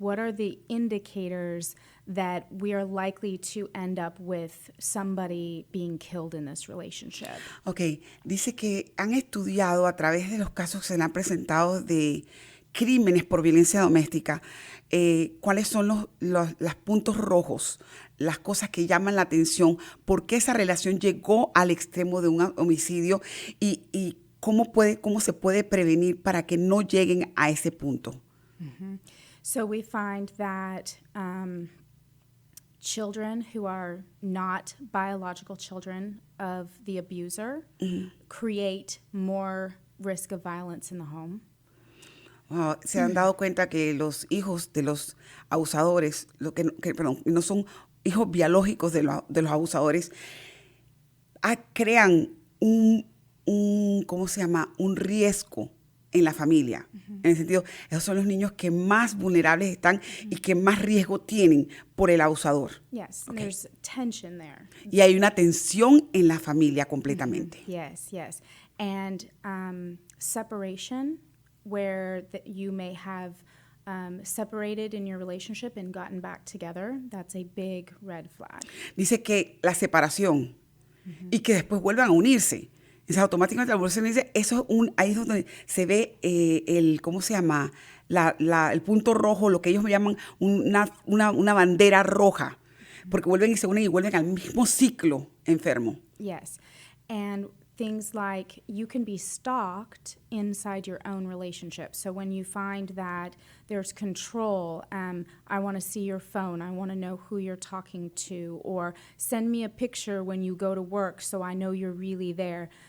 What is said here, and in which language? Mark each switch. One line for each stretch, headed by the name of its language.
English: What are the indicators that we are likely to end up with somebody being killed in this relationship?
Spanish: Ok, dice que han estudiado a través de los casos que se le han presentado de crímenes por violencia doméstica, cuáles son los puntos rojos, las cosas que llaman la atención, por qué esa relación llegó al extremo de un homicidio y cómo se puede prevenir para que no lleguen a ese punto. Mm-hmm.
English: So we find that children who are not biological children of the abuser create more risk of violence in the home.
Spanish: Se han dado cuenta que los hijos de los abusadores, no son hijos biológicos de los abusadores, crean un riesgo en la familia. En el sentido, esos son los niños que más vulnerables están y que más riesgo tienen por el abusador.
English: Yes, okay. There's tension there.
Spanish: Y hay una tensión en la familia completamente.
English: Yes. And separation, where you may have separated in your relationship and gotten back together, that's a big red flag.
Spanish: Dice que la separación y que después vuelvan a unirse. Entonces, automáticamente la evolución dice, ahí es donde se ve el punto rojo, lo que ellos llaman una bandera roja, porque vuelven y se unen y vuelven al mismo ciclo enfermo.
English: Yes, and things like you can be stalked inside your own relationship. So when you find that there's control, I want to see your phone, I want to know who you're talking to, or send me a picture when you go to work so I know you're really there.